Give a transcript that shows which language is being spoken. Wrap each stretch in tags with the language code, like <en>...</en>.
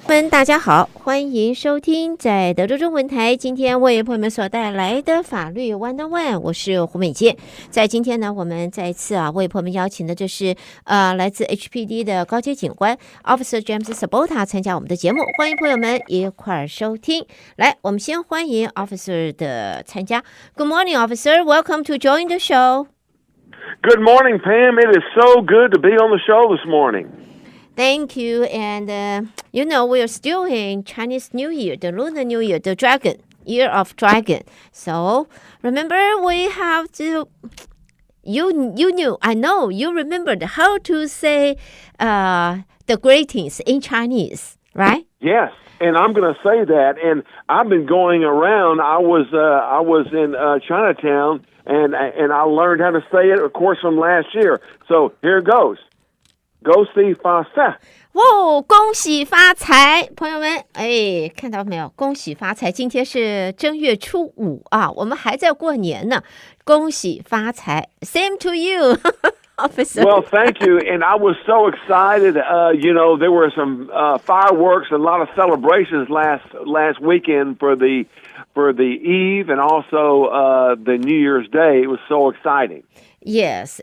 <zh>大家好，欢迎收听在德州中文台今天为朋友们所带来的法律101，我是胡美健。在今天呢，我们再一次为朋友们邀请的这是来自 HPD 的高阶警官 Officer James Sabota 参加我们的节目，欢迎朋友们一块儿收听。来，我们先欢迎 Officer 的参加。</zh> <en>Good morning, Officer. Welcome to join the show. Good morning, Pam. It is so good to be on the show this morning.Thank you. And, we are still in Chinese New Year, the Lunar New Year, the Dragon, Year of Dragon. So, remember, we have to, I know, you remembered how to say the greetings in Chinese, right? Yes, and I'm going to say that. And I've been going around. I was in Chinatown, and I learned how to say it, of course, from last year. So, here it goes.</en> <zh>恭喜发财！哇，恭喜发财！朋友们，看到没有？恭喜发财！今天是正月初5啊，我们还在过年呢。恭喜发财</zh> <en>！Same to you, Officer. Well, thank you. And I was so excited. There were some fireworks and a lot of celebrations last weekend for the Eve and also the New Year's Day. It was so exciting.Yes,</en>